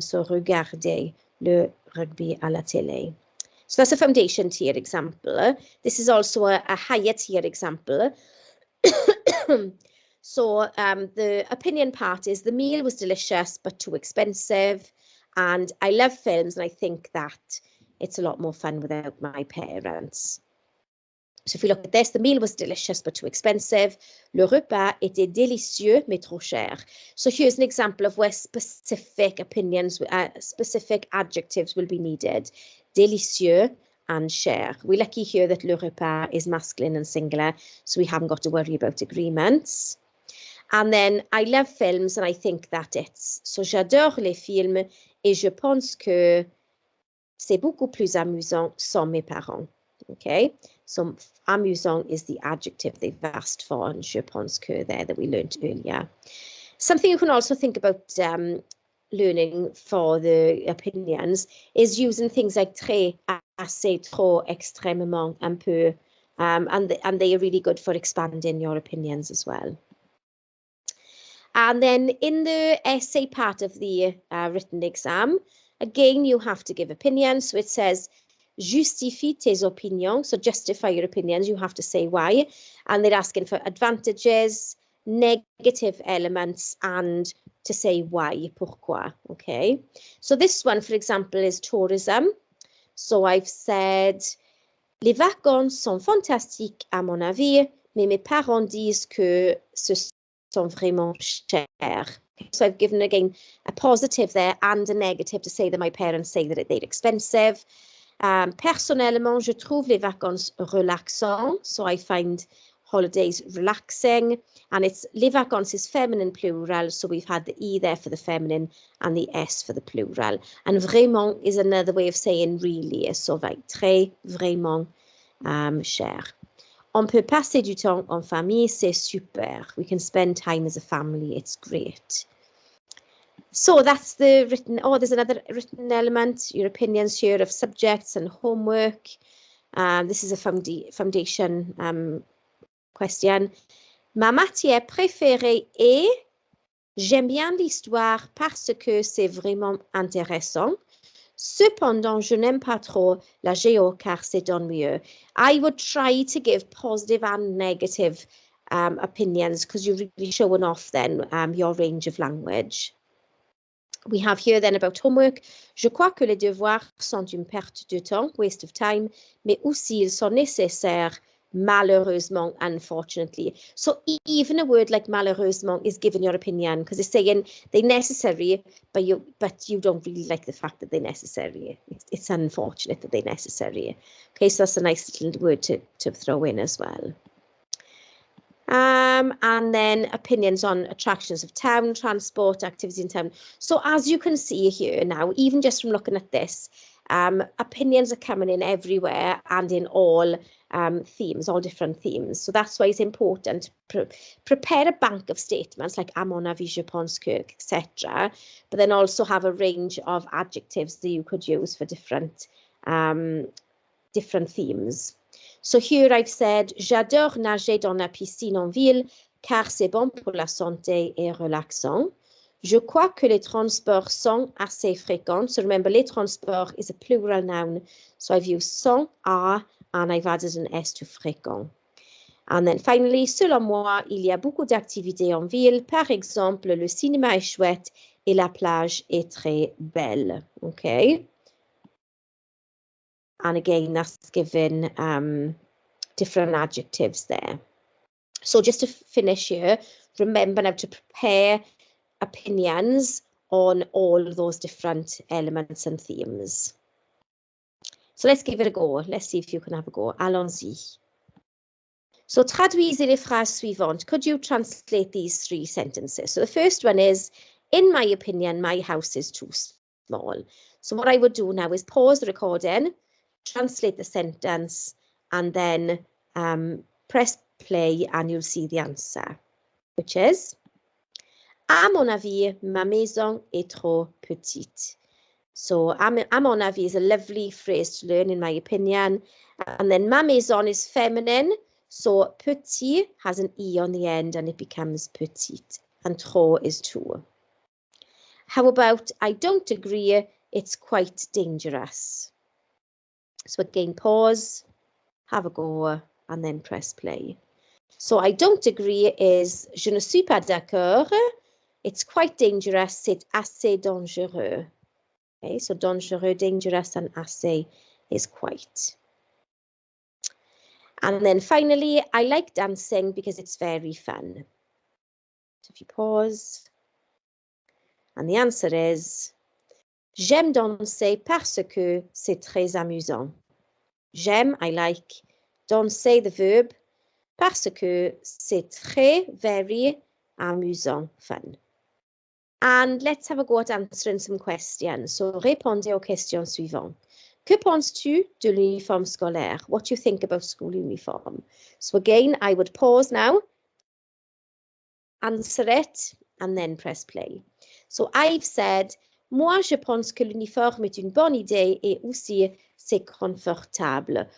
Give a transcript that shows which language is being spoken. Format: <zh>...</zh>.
<fr>So regarder le rugby à la télé.</fr> <en>So that's a foundation tier example. This is also a higher tier example. So the opinion part is, the meal was delicious but too expensive, and I love films and I think that it's a lot more fun without my parents. So if we look at this, the meal was delicious but too expensive.</en> <fr>Le repas était délicieux mais trop cher.</fr> <en>So here's an example of where specific opinions, specific adjectives will be needed. Délicieux and cher. We're lucky here that le repas is masculine and singular, so we haven't got to worry about agreements. And then, I love films and I think that it's.</en> <fr>So j'adore les films et je pense que c'est beaucoup plus amusant sans mes parents.</fr> <en>Okay, so amusant is the adjective they've asked for, and</en> <fr>je pense que</fr> <en>there that we learned earlier. Something you can also think about learning for the opinions is using things like très, assez, trop, extrêmement, un peu, and they are really good for expanding your opinions as well. And then in the essay part of the written exam, again, you have to give opinions. So it says,</en> <fr>justifie tes opinions.</fr> <en>So justify your opinions. You have to say why. And they're asking for advantages, negative elements, and to say why, pourquoi. Okay. So this one, for example, is tourism. So I've said,</en> <fr>les vacances sont fantastiques à mon avis, mais mes parents disent que ce sont vraiment chers.</fr> <en>So I've given, again, a positive there and a negative to say that my parents say that they're expensive.</en> <fr>Personnellement, je trouve les vacances relaxants.</fr> <en>So I find holidays relaxing. And it's les vacances is feminine plural. So we've had the E there for the feminine and the S for the plural. And vraiment is another way of saying really. So like très, vraiment, cher.</en> <fr>On peut passer du temps en famille, c'est super.</fr> <en>We can spend time as a family, it's great. So that's the written, there's another written element, your opinions here of subjects and homework. This is a foundation question.</en> <fr>Ma matière préférée est, j'aime bien l'histoire parce que c'est vraiment intéressant. Cependant, je n'aime pas trop la géo car c'est ennuyeux.</fr> <en>I would try to give positive and negative opinions because you're really showing off then your range of language. We have here then about homework.</en> <fr>Je crois que les devoirs sont une perte de temps,</fr> <en>waste of time,</en> <fr>mais aussi ils sont nécessaires, malheureusement,</fr> <en>unfortunately. So even a word like malheureusement is giving your opinion because it's saying they're necessary, but you don't really like the fact that they're necessary. It's unfortunate that they're necessary. Okay, so that's a nice little word to throw in as well. And then opinions on attractions of town, transport, activities in town. So as you can see here now, even just from looking at this, opinions are coming in everywhere and in all themes, all different themes. So that's why it's important to prepare a bank of statements like</en> <fr>à mon avis, je pense que,</fr> <en>etc. But then also have a range of adjectives that you could use for different themes. So here I've said,</en> <fr>j'adore nager dans la piscine en ville car c'est bon pour la santé et relaxant. Je crois que les transports sont assez fréquents.</fr> <en>So remember, les transports is a plural noun. So I've used sont, are, and I've added an S to fréquent. And then finally,</en> <fr>selon moi, il y a beaucoup d'activités en ville. Par exemple, le cinéma est chouette et la plage est très belle.</fr> <en>Okay. And again, that's given different adjectives there. So just to finish here, remember now to prepare opinions on all those different elements and themes. So let's give it a go. Let's see if you can have a go.</en> <fr>Allons-y. So traduisez les phrases suivantes.</fr> <en>Could you translate these 3 sentences? So the first one is, in my opinion, my house is too small. So what I would do now is pause the recording, translate the sentence, and then press play and you'll see the answer, which is,</en> <fr>à mon avis, ma maison est trop petite.</fr> <en>So,</en> <fr>à mon avis</fr> <en>is a lovely phrase to learn, in my opinion. And then ma maison is feminine. So, petit has an E on the end and it becomes petite. And trop is too. How about, I don't agree, it's quite dangerous. So again, pause, have a go, and then press play. So I don't agree is,</en> <fr>je ne suis pas d'accord.</fr> <en>It's quite dangerous,</en> <fr>c'est assez dangereux.</fr> <en>Okay, so dangereux, dangerous, and assez is quite. And then finally, I like dancing because it's very fun. So if you pause, and the answer is,</en> <fr>j'aime danser parce que c'est très amusant.</fr> <en>J'aime, I like, danser, the verb,</en> <fr>parce que c'est très,</fr> <en>very amusant, fun. And let's have a go at answering some questions.</en> <fr>So, répondez aux questions suivantes. Que penses-tu de l'uniforme scolaire?</fr> <en>What do you think about school uniform? So again, I would pause now, answer it, and then press play. So I've said,</en> <fr>moi, je pense que l'uniforme est une bonne idée et aussi c'est confortable.</fr>